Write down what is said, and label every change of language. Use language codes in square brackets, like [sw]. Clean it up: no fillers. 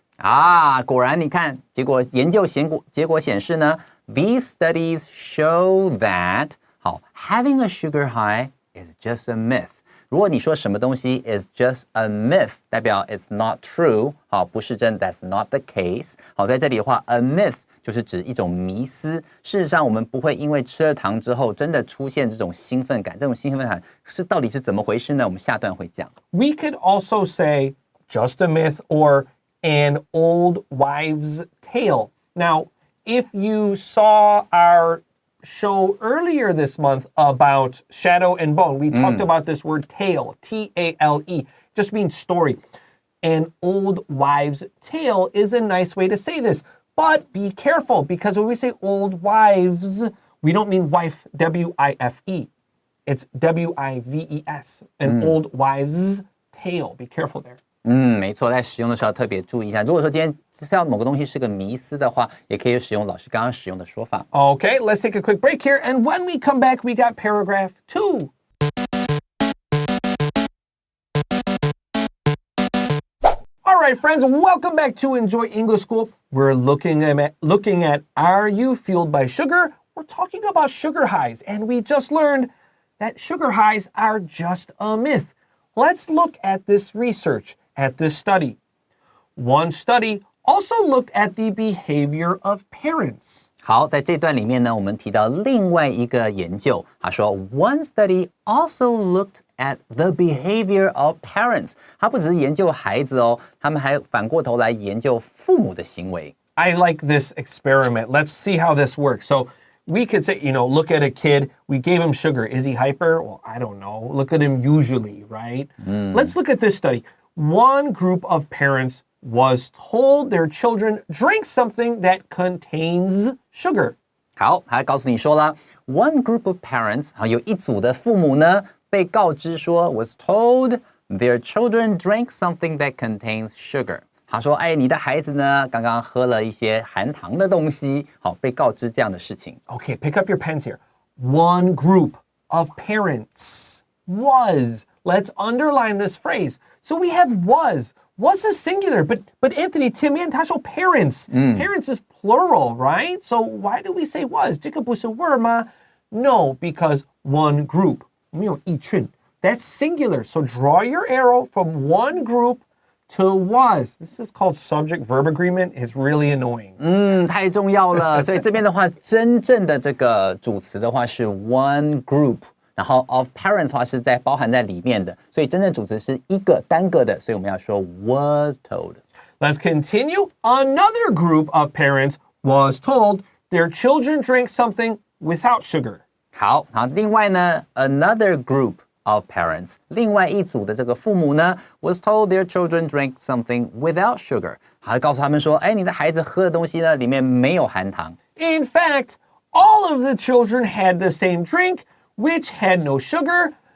[zh] 啊，果然你看，结果研究结果显示呢 [en] ，these studies show that 好 having a sugar high is just a myth。 [zh] 如果你说什么东西 [en] is just a myth， [zh] 代表 [en] it's not true， [zh] 好，不是真 [en] ，that's not the case。 [zh] 好，在这里的话 ，a myth 就是指一种迷思。事实上，我们不会因为吃了糖之后真的出现这种兴奋感。这种兴奋感到底是怎么回事呢？我们下段会讲。 [en] We could also say just a myth or an old wives' tale. Now, if you saw our show earlier this month about Shadow and Bone, we talked about this word tale, T-A-L-E, just means story. An old wives' tale is a nice way to say this. But be careful, because when we say old wives, we don't mean wife, W-I-F-E. It's W-I-V-E-S, an old wives' tale. Be careful there. [zh] 没错，在使用的时候要特别注意一下。如果说今天知道某个东西是个迷思的话，也可以使用老师刚刚使用的说法。 [en] Okay, let's take a quick break here. And when we come back, we got paragraph 2. All right, friends, welcome back to Enjoy English School. We're looking at Are You Fueled by Sugar? We're talking about sugar highs, and we just learned that sugar highs are just a myth. Let's look at this research, at this study. One study also looked at the behavior of parents. [zh] 好，在这段里面呢，我们提到另外一个研究，他说 [en] One study also looked at the behavior of parents。 [zh] 他不只是研究孩子哦，他们还反过头来研究父母的行为。 [en] I like this experiment. Let's see how this works. So we could say, look at a kid. We gave him sugar. Is he hyper? Well, I don't know. Look at him usually, right? Let's look at this study. One group of parents was told their children drink something that contains sugar. [zh] 好，他告诉你说了 ， [en] One group of parents， [zh] 有一组的父母呢，被告知说 [en] was told their children drank something that contains sugar。 [zh] 他说，哎，你的孩子呢，刚刚喝了一些含糖的东西，好，被告知这样的事情。 [en] Okay, pick up your pens here. One group of parents was. Let's underline this phrase. So we have was. Was is singular, but Anthony, Tim, 他说 parents. Parents is plural, right? So why do we say was? [zh] 这个不是 [en] were 吗?No, because one group. [zh] 没有一群. [en] That's singular. So draw your arrow from one group to was. This is called subject-verb agreement. It's really annoying. [zh] 太重要了。所以这边的话，真正的这个主词的话是 one group。然后 [en] of parents [zh] 的话是包含在里面的，所以真正主词是一个单个的，所以我们要说 [en] was told. Let's continue. Another group of parents was told their children drank something without sugar. [zh] 好，另外呢 [en] another group of parents [zh] 另外一组的这个父母呢 [en] was told their children drank something without sugar. [zh] 好，告诉他们说，你的孩子喝的东西呢里面没有含糖。 [en] In fact, all of the children had the same drink, which had no sugar.